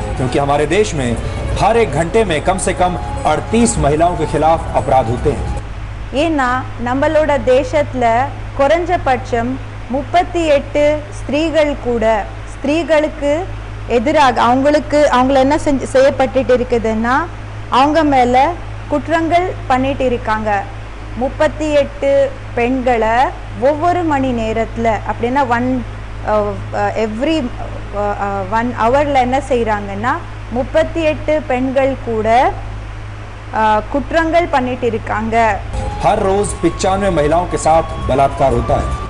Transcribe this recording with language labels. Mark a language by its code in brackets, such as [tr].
[hi] क्योंकि हमारे देश में हर एक घंटे में कम से कम 38 महिलाओं के खिलाफ अपराध होते हैं। [ta] ஏன்னா நம்மளோட தேசத்துல குறைஞ்சபட்சம் 38 ஸ்திரீகள் கூட ஸ்திரீகளுக்கு எதிராக அவங்கள என்ன செய்யப்பட்டுட்டு இருக்குதுன்னா அவங்க மேல குற்றங்கள் பண்ணிட்டு இருக்காங்க. 38 பெண்களை ஒவ்வொரு மணி நேரத்தில் அப்படின்னா [en] every 1 ஹவரில் [ta] என்ன செய்கிறாங்கன்னா 38 பெண்கள் கூட குற்றங்கள் பண்ணிட்டு இருக்காங்க. [hi] हर रोज 95 महिलाओं के साथ बलात्कार होता है.